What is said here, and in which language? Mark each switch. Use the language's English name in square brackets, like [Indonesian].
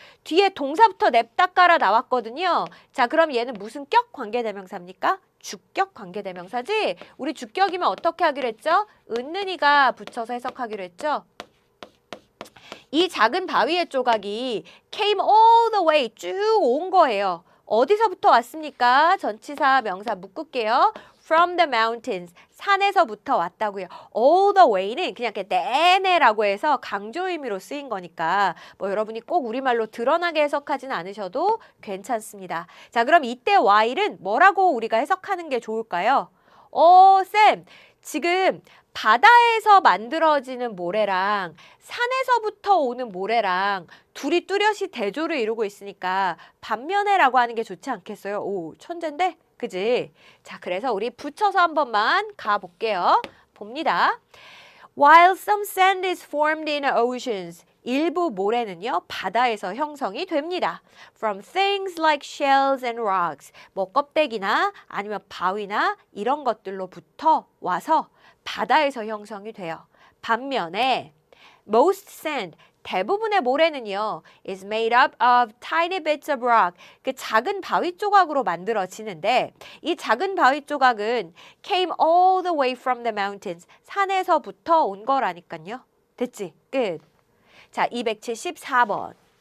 [Korean] 뒤에 동사부터 냅다 깔아 나왔거든요. 자, 그럼 얘는 무슨 격 관계대명사입니까? 주격 관계대명사지? 우리 주격이면 어떻게 하기로 했죠? 은는이가 붙여서 해석하기로 했죠? 이 작은 바위의 조각이 [English] came all the way [Korean] 쭉 온 거예요. 어디서부터 왔습니까? 전치사 명사 묶을게요. [English] From the mountains, [Korean] 산에서부터 왔다고요. [English] All the way [Korean] 는 그냥 이렇게 내내라고 해서 강조 의미로 쓰인 거니까 뭐 여러분이 꼭 우리말로 드러나게 해석하진 않으셔도 괜찮습니다. 자, 그럼 이때 while은 뭐라고 우리가 해석하는 게 좋을까요? 쌤, 지금 바다에서 만들어지는 모래랑 산에서부터 오는 모래랑 둘이 뚜렷이 대조를 이루고 있으니까 반면에라고 하는 게 좋지 않겠어요? 오, 천재인데? 그지? 자, 그래서 우리 붙여서 한 번만 가볼게요. 봅니다. [English] While some sand is formed in oceans, [Korean] 일부 모래는요, 바다에서 형성이 됩니다. [English] From things like shells and rocks, [Korean] 뭐 껍데기나 아니면 바위나 이런 것들로부터 와서 바다에서 형성이 돼요. 반면에 [English] most sand, [Korean] 대부분의 모래는요, [English] is made up of tiny bits of rock. [Korean] 그 작은 바위 조각으로 만들어지는데 이 작은 바위 조각은 [English] came all the way from the mountains. [Korean] 산에서부터 온 거라니까요. 됐지? 끝. 자, 274번.